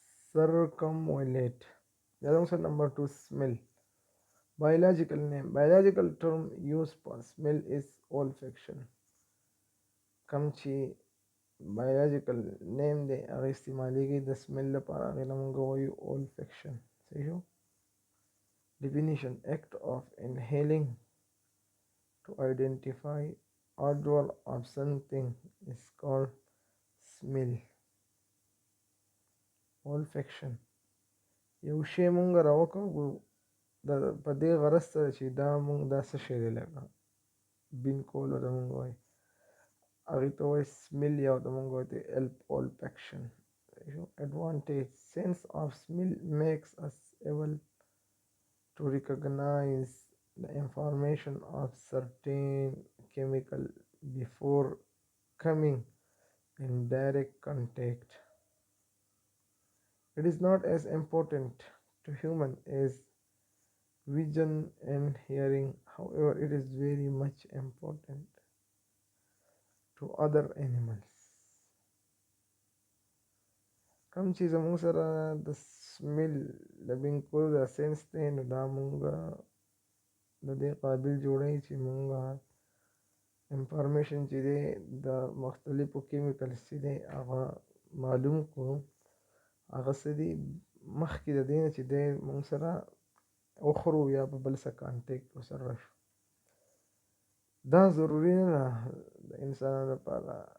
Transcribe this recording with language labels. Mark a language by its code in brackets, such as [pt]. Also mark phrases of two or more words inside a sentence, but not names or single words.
[en] circumambulate. The other answer number 2, smell. Biological name. Biological term used for smell is olfaction. [ps] Kamchi [en] biological name [ps] de اغا [en] the smell [ps] لپاره اغا لمونږ وایو olfaction. صحیح شو. [en] Definition: act of inhaling to identify odor of something is called smell. Olfaction: [ps] یو شی مونږ راوکاږو په دې غرض سره چې دا مونږ دا څه شی دی لکه بین کول ورته مونږ وایو هغې ته وایي smell یا ورته مونږ وایو olfaction. [en] Advantage: sense of smell makes us able to recognize the information of certain chemical before coming in direct contact. It is not as important to human as vision and hearing. However, it is very much important to other animals. [ps] کوم چې زموږ سره د سمیل د بینکول د سینس دی نو دا مونږ د دې قابل جوړوي چې مونږ انفارمیشن چې دی د مختلفو کیمیکلز چې دی هغه معلوم کړو هغه څه دي مخکې د دې نه چې دی مونږ سره وخورو یا په بل څه کانټیکټ ورسره راشو دا ضروري نه ده د انسانانو لپاره